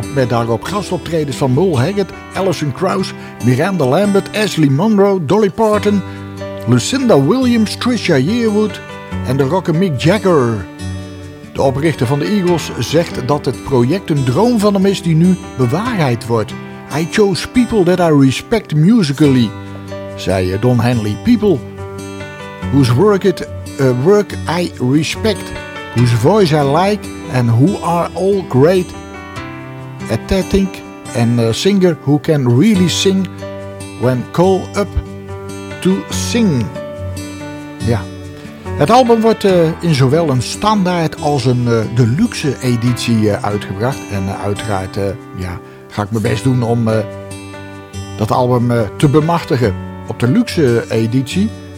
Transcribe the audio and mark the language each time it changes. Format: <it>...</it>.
<nl>Met daarop gastoptredens van Merle Haggard, Alison Krauss, Miranda Lambert, Ashley Monroe, Dolly Parton, Lucinda Williams, Trisha Yearwood en de rocker Mick Jagger. De oprichter van de Eagles zegt dat het project een droom van hem is die nu bewaarheid wordt.</nl> <en>I chose people that I respect musically, zei Don Henley. People whose work work I respect, whose voice I like, and who are all great. A tethink and a singer who can really sing when called up to sing.</en> <nl>Ja. Het album wordt in zowel een standaard als een deluxe editie uitgebracht. En uiteraard ga ik mijn best doen om dat album te bemachtigen op de luxe editie.</nl>